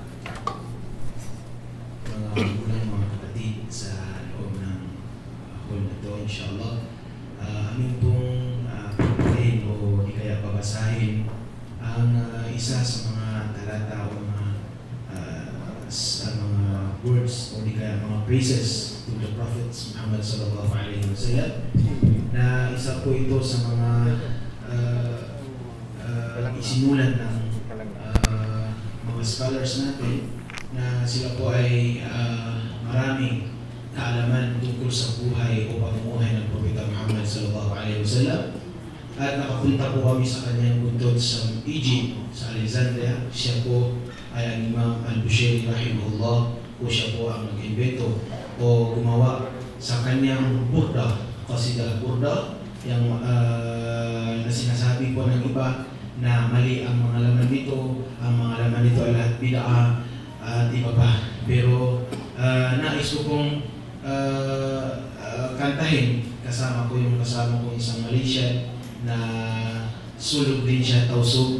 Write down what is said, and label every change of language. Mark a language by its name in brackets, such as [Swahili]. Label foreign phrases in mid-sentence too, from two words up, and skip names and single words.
[Filipino] Mga magulang, mga kapatid sa loob ng hall na ito, insyaAllah, amin pong pagpahin o di kaya babasahin ang isa sa mga talata o mga words o di kaya mga [English] praises to the Prophet [Filipino] Muhammad [Arabic] صلى الله عليه وسلم, [Filipino] na isa po ito sa mga isinulat ng mga scholars natin na sila po ay maraming kaalaman tungkol sa buhay o pamumuhay ng Propeta Muhammad [Arabic] صلى الله عليه وسلم, [Filipino] at nakapunta po kami sa kanyang bundok sa Egypt, sa Alexandria. Siya po ay ang Imam al-Bushairi rahimahullah, o siya po ang nag-invento o gumawa sa kanyang burda, [Arabic] قصيدة بردة, [Filipino] yung na sinasabi po ng iba na mali ang mga laman nito, ang mga laman nito ay lahat bid'ah at iba pa. Pero nais ko pong kantahin kasama ko yung isang Malaysian na sulog din siya, tausog.